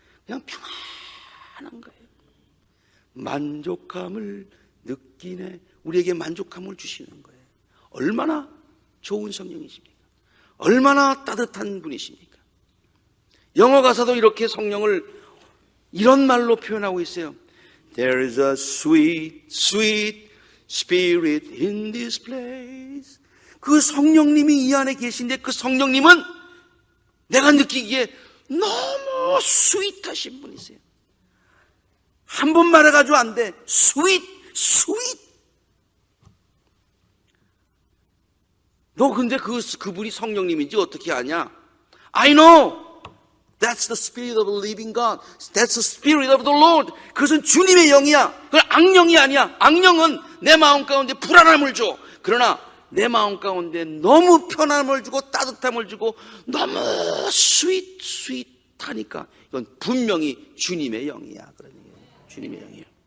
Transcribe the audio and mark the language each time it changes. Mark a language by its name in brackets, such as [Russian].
[Korean] 그냥 평안한 거예요. 만족함을 느끼네. 우리에게 만족함을 주시는 거예요. 얼마나 좋은 성령이십니까? 얼마나 따뜻한 분이십니까? 영어 가사도 이렇게 성령을 이런 말로 표현하고 있어요. [English] There is a sweet, sweet spirit in this place. [Korean] 그 성령님이 이 안에 계신데 그 성령님은 내가 느끼기에 너무 스윗하신 분이세요. 한 번 말해가지고 안 돼. 스윗, 스윗. 너 근데 그분이 성령님인지 어떻게 아냐? [English] I know. That's the spirit of the living God. That's the spirit of the Lord. [Korean] 그것은 주님의 영이야. 그건 악령이 아니야. 악령은 내 마음 가운데 불안함을 줘. 그러나 내 마음 가운데 너무 편함을 주고 따뜻함을 주고 너무 스윗하니까 이건 분명히 주님의 영이야. 그런 얘기예요. 주님의 영이에요.